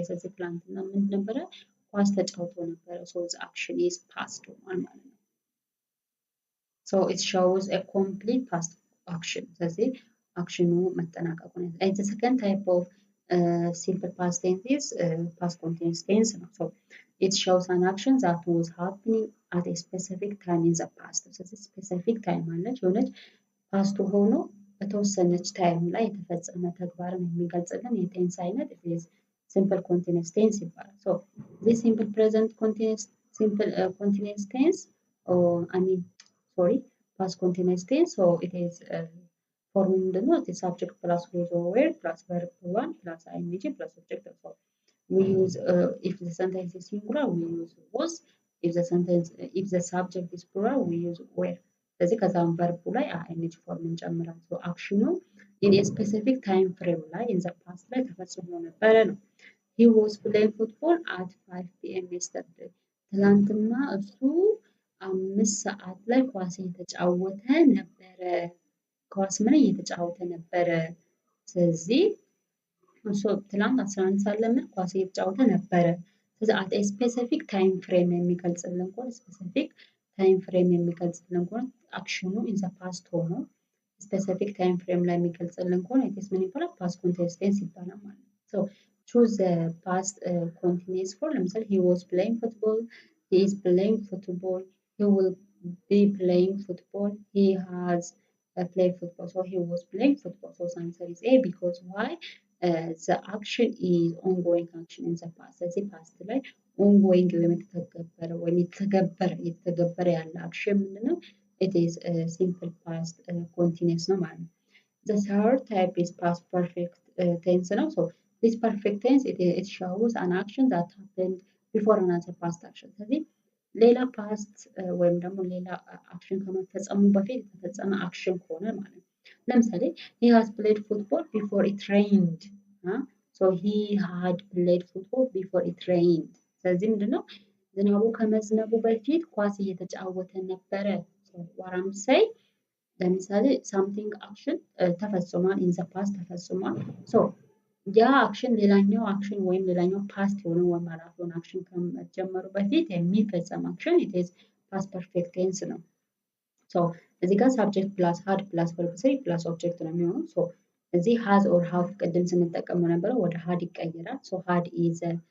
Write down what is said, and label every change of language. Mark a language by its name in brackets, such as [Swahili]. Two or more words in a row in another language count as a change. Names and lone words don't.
[Amharic] ስለዚህ ትናንትና ምን ነበረ? ኳስ ተጫውቶ ነበረ። [English] So the action is past [Amharic] ሆኗል ማለት ነው። [English] So it shows a complete past action. [Amharic] ስለዚህ አክሽኑ መጠናቀቁን [English] and the second type of simple past tense is past continuous tense ነው። So it shows an action that was happening at a specific time in the past. ስለዚህ specific time [Amharic] አለች የሆነች ፓስቱ ሆኖ በተወሰነች ታይም ላይ የተፈጸመ ተግባርን የሚገልጽልን የቴንስ አይነት [English] it is simple continuous tense ይባላል። So this simple present continuous simple continuous tense or I mean sorry past continuous tense. So it is form ምንድነው? it is subject plus was or were plus verb one plus ing plus object. So we use if the sentence is singular we use was, if the subject is plural we use were. [Amharic] ስለዚህ ከዛም ቨርቡ ላይ ing ፎርም እንጨምራለን። [English] so አክሽኑ in a specific time frame ላይ in the past [Amharic] ላይ ተፈጽሞ ነበረ ነው። [English] he was playing football at 5 p.m. [Amharic] yesterday ትላንትና እሱ 5 ሰዓት ላይ ኳስ እየተጫወተ ነበረ። ኳስ ምን እየተጫወተ ነበረ? ስለዚህ እሱ ትላንት 11 ሰዓት ለምን ኳስ እየተጫወተ ነበረ። ስለዚህ [English] at a specific time frame [Amharic] የሚገልጽልን ከሆነ [English] specific time frame [Amharic] የሚገልጽልን ከሆነ አክሽኑ [English] in the past [Amharic] ሆኖ [English] specific time frame [Amharic] ላይ የሚገልጽልን ከሆነ [English] it is [Amharic] ምን ይባላል? [English] past continuous tense [Amharic] ይባላል ማለት ነው። [English] so choose the past continuous form ለምሳሌ he was playing football, he is playing football, he will be playing football, he has played football. So he was playing football. So the answer is A because why? The action is ongoing action in the past. [Amharic] ስለዚህ past ላይ ongoing ወይም የተገበረ ያለ አክሽን ምንድነው? [English] it is simple past continuous [Amharic] ነው ማለት ነው። [English] the third type is past perfect tense ነው። so this perfect tense it shows an action that happened before another past action. [Amharic] ስለዚህ ሌላ ፓስት ወይም ደግሞ ሌላ አክሽን ከመፈጸሙ በፊት የተፈጸመ አክሽን ከሆነ ማለት ነው። ለምሳሌ [English] he has played football before it rained. so he had played football before it rained. [Amharic] ስለዚህ ምንድነው? ዝናቡ ከመዝነቡ በፊት ኳስ እየተጫወተ ነበረ። [English] what I'm saying [Amharic] ለምሳሌ [English] something action [Amharic] ተፈጽሟል [English] in the past [Amharic] ተፈጽሟል። so ያ አክሽን ሌላኛው አክሽን ወይም ሌላኛው ፓስት የሆነ ወይም አላፊውን አክሽን ከመጀመሩ በፊት የሚፈጸም አክሽን [English] it is past perfect tense [Amharic] ነው። so እዚህ ጋር [English] subject plus had plus verb 3 plus object [Amharic] ነው የሚሆነው። so እዚህ [English] has or have [Amharic] ቅድም ስንጠቀመው ነበረ ወደ had ይቀየራል። so [English] had is